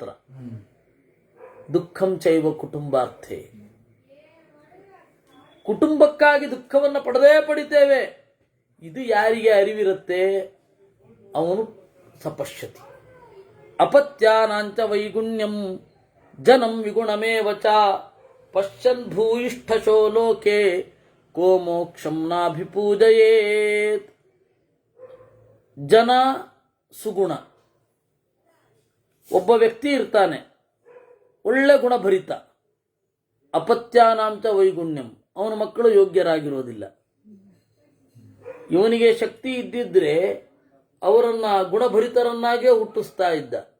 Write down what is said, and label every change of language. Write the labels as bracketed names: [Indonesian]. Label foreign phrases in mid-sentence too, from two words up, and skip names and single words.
[Sanskrit] ದುಃಖಂ ಚೈವ ಕುಟುಂಬಾರ್ಥೆ. [Kannada] ಕುಟುಂಬಕ್ಕಾಗಿ ದುಃಖವನ್ನು ಪಡಿತೇವೆ. ಇದು ಯಾರಿಗೆ ಅರಿವಿರುತ್ತೆ ಅವನು ಸಪಶ್ಯತಿ. [Sanskrit] ಅಪತ್ಯಾನಾಂಚ ವೈಗುಣ್ಯಂ ಜನಂ ವಿಗುಣಮೇವ ಚ ಪಶ್ಯನ್ ಭೂಯಿಷ್ಠಶೋ ಲೋಕೆ ಕೋ ಮೋಕ್ಷಂ ನಾಭಿಪೂಜಯೇತ್. [Kannada] ಜನ ಸುಗುಣ. ಒಬ್ಬ ವ್ಯಕ್ತಿ ಇರ್ತಾನೆ, ಒಳ್ಳೆ ಗುಣಭರಿತ. [Sanskrit] ಅಪತ್ಯಾನಾಂಚ ವೈಗುಣ್ಯಂ, [Kannada] ಅವನ ಮಕ್ಕಳು ಯೋಗ್ಯರಾಗಿರೋದಿಲ್ಲ. ಇವನಿಗೆ ಶಕ್ತಿ ಇದ್ದಿದ್ರೆ ಅವರನ್ನ ಗುಣಭರಿತರನ್ನಾಗೇ ಹುಟ್ಟಿಸ್ತಾ ಇದ್ದ.